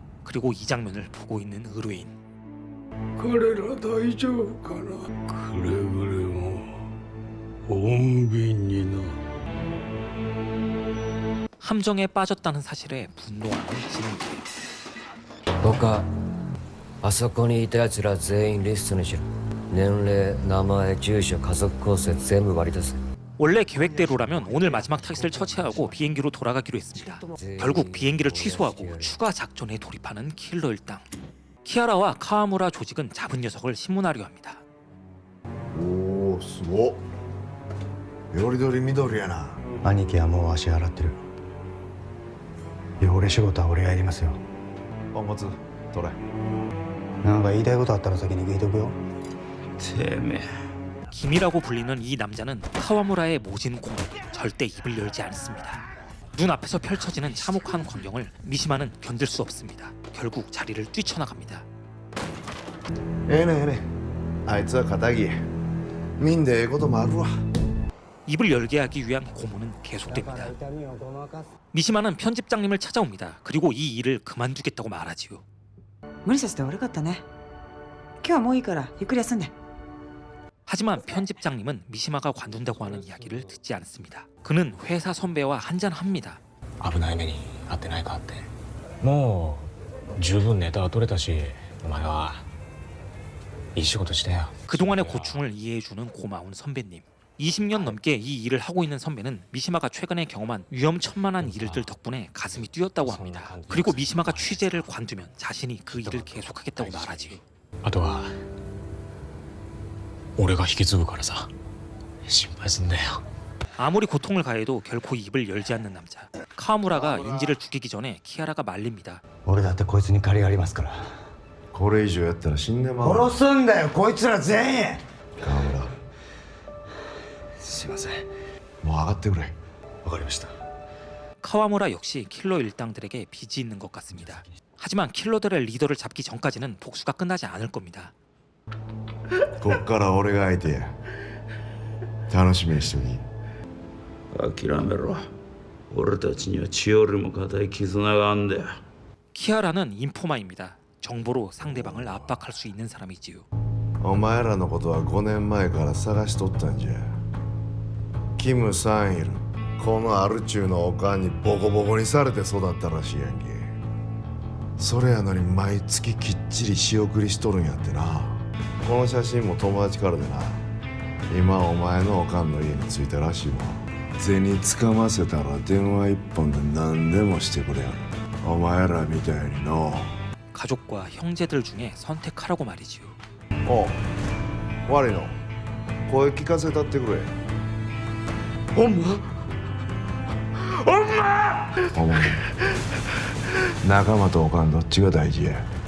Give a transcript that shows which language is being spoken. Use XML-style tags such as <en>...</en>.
<ko>그리고 이 장면을 보고 있는 의뢰인.</ko> <ja>彼ら大丈夫かな。くれぐれも穏便にな。</ja> <ko>함정에 빠졌다는 사실에 분노하는 지능캐.</ko> <ja>他あそこにいたやつら全員リストにしろ。年齢、名前、住所、家族構成全部割り出せ。</ja> <ko>원래 계획대로라면 오늘 마지막 타깃을 처치하고 비행기로 돌아가기로 했습니다. 결국 비행기를 취소하고 추가 작전에 돌입하는 킬러 일당. 키아라와 카와무라 조직은 잡은 녀석을 신문하려 합니다.</ko> <ja>おおすごっ。よりどりみどりやな。兄貴はもう足洗ってる。汚れ仕事は俺がやりますよ。おもつ取れ。なんか言いたいことあったら先に聞いとくよ。てめえ</ja> <ko>김이라고 불리는 이 남자는 카와무라의 모진 공을 절대 입을 열지 않습니다. 눈앞에서 펼쳐지는 참혹한 광경을 미시마는 견딜 수 없습니다. 결국 자리를 뛰쳐나갑니다.</ko> <ja>ええねんええねん。あいつは仇。みんでええこともあるわ。</ja> <ko>입을 열게 하기 위한 고문은 계속됩니다. 미시마는 편집장님을 찾아옵니다. 그리고 이 일을 그만두겠다고 말하지요.</ko> <ja>無理させて悪かったね。今日はもういいからゆっくり休んで。</ja> <ko>하지만 편집장님은 미시마가 관둔다고 하는 이야기를 듣지 않습니다. 그는 회사 선배와 한잔합니다.</ko> <ja>危ない目に遭ってないかって。もう十分ネタは取れたし、お前はいい仕事してよ。</ja> <ko>그동안의 고충을 이해해주는 고마운 선배님. 20년 넘게 이 일을 하고 있는 선배는 미시마가 최근에 경험한 위험천만한 일들 덕분에 가슴이 뛰었다고 합니다. 그리고 미시마가 취재를 관두면 자신이 그 일을 계속하겠다고 말하지요.</ko> <ja>あとは俺が引き継ぐからさ、心配すんなよ。</ja> <ko>아무리 고통을 가해도 결코 입을 열지 않는 남자. 카와무라가 인지를 죽이기 전에 키아라가 말립니다.</ko> <ja>俺だってこいつに借りがありますから。これ以上やったら死んでまう。殺すんだよこいつら全員。川村、すいません。もう上がってくれ。わかりました。</ja> <ko>카와무라 역시 킬러 일당들에게 빚이 있는 것 같습니다. 하지만 킬러들의 리더를 잡기 전까지는 복수가 끝나지 않을 겁니다.</ko> <ja>こっから俺が相手や。楽しみにしておき。諦めろ。俺たちには血よりも固い絆があんだよ。</ja> <ko>키아라는 인포마입니다. 정보로 상대방을 압박할 수 있는 사람이지요.</ko> <ja>お前らのことは5年前から探しとったんじゃ。キム・サンイル、このアルチューのおかんにボコボコにされて育ったらしいやんけ。それやのに毎月きっちり仕送りしとるんやってな。この写真も友達からでな、今お前のおかんの家に着いたらしいわ。銭つかませたら電話一本で何でもしてくれやる。お前らみたいにの。</ja> <ko>가족과 형제들 중에 선택하라고 말이지요.</ko> <ja>おう悪いの声聞かせたってくれ。ほんまお前仲間とおかんどっちが大事や。</ja>